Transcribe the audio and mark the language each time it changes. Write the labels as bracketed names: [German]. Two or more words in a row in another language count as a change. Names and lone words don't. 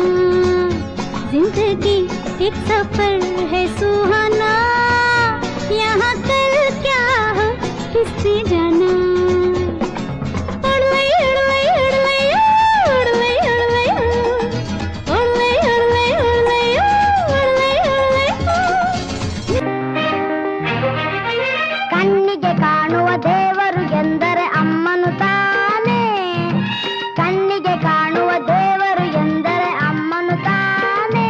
[Hindi] जिंदगी एक सफर है सुहाना, यहाँ कल क्या हो किसने जाना। [Kannada] ಕಣ್ಣಿಗೆ ಕಾಣುವ ದೇವರು ಎಂದರೆ ಅಮ್ಮನು ತಾನೇ, ಕಣ್ಣಿಗೆ ಕಾಣುವ ದೇವರು ಎಂದರೆ ಅಮ್ಮನು ತಾನೇ.